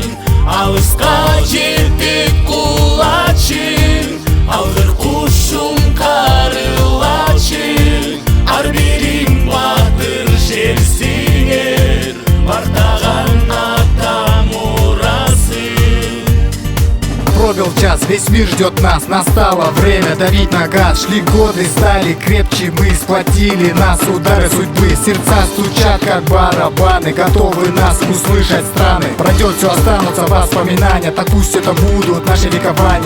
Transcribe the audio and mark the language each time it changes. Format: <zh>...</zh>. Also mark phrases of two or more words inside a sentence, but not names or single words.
<ky>Алыска жетип кулачың, алгыр кушум карылачың, ар бириң батыр жерсиңер, бартаган ата мурасың.</ky> <ru>Пробил час, весь мир ждет нас, настало время давить на газ. Шли годы, стали крепче, мы сплотили нас удары судьбы. Сердца стучат, как барабаны, готовы нас услышать страны. Пройдет все, останутся воспоминания, так пусть это будут наши векования.</ru>